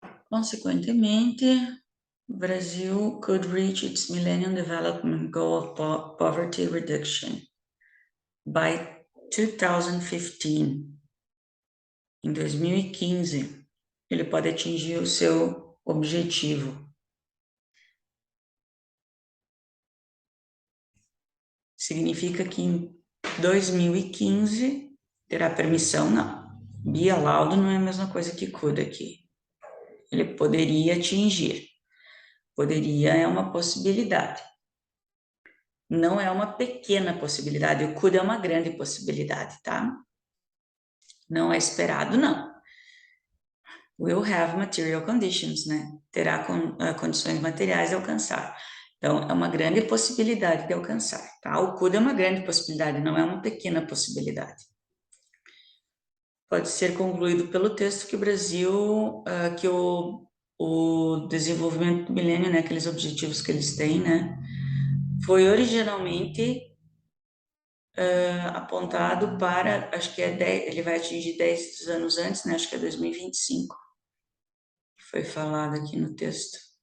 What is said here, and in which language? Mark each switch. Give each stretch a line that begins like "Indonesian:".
Portuguese: Consequentemente,
English: Brasil could reach its Millennium Development Goal of Poverty Reduction by 2015.
Portuguese: Em 2015, ele pode atingir o seu objetivo. Significa que em 2015 terá permissão? Não.
English: Be allowed
Portuguese: não é a mesma coisa que could aqui. Ele poderia atingir. Poderia é uma possibilidade. Não é uma pequena possibilidade. O could é uma grande possibilidade, tá? Não é esperado, não.
English: Will have material conditions, né?
Portuguese: Terá condições materiais de alcançar. Então, é uma grande possibilidade de alcançar, tá? O could é uma grande possibilidade, não é uma pequena possibilidade. Pode ser concluído pelo texto que o Brasil, que o desenvolvimento do milênio, né, aqueles objetivos que eles têm, né, foi originalmente apontado para, acho que é 10, ele vai atingir 10 anos antes, né, acho que é 2025, que foi falado aqui no texto.